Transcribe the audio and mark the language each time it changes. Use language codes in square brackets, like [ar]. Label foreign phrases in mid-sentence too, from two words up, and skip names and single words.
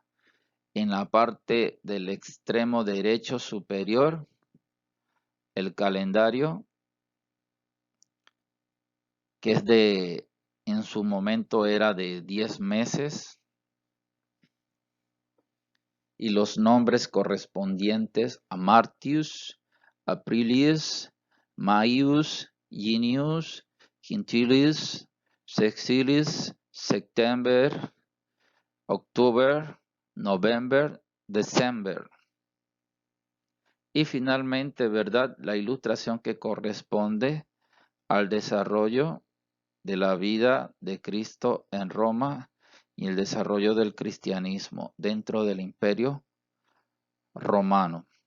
[es] En la parte del extremo derecho superior, el calendario, que es en su momento era de 10 meses, y los nombres correspondientes a Martius, Aprilius, Maius, Junius, Quintilis, Sexilis, September, October, November, December. Y finalmente, ¿verdad? La ilustración que corresponde al desarrollo de la vida de Cristo en Roma y el desarrollo del cristianismo dentro del Imperio Romano.